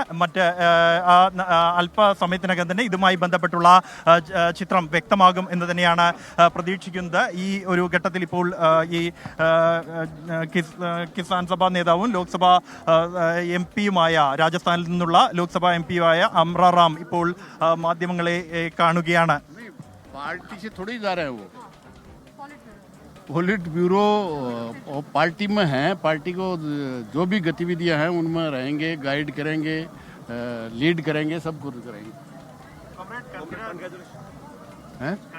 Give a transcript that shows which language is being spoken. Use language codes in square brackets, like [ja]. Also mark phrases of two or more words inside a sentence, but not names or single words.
[ml] മറ്റ് അല്പസമയത്തിനകം തന്നെ ഇതുമായി ബന്ധപ്പെട്ടുള്ള ചിത്രം വ്യക്തമാകും എന്ന് തന്നെയാണ് പ്രതീക്ഷിക്കുന്നത്. ഈ ഒരു ഘട്ടത്തിൽ ഇപ്പോൾ ഈ കിസാൻ സഭ നേതാവും ലോക്സഭാ MP-യുമായ രാജസ്ഥാനിൽ നിന്നുള്ള ലോക്സഭാ MP-യുമായ അമ്ര റാം ഇപ്പോൾ മാധ്യമങ്ങളെ കാണുകയാണ്. [hi] पार्टी से थोड़ी जा रहे हैं वो, पोलिट ब्यूरो पार्टी में हैं, पार्टी को जो भी गतिविधियां हैं उनमें रहेंगे, गाइड करेंगे, लीड करेंगे, सब कुछ करेंगे. हैं?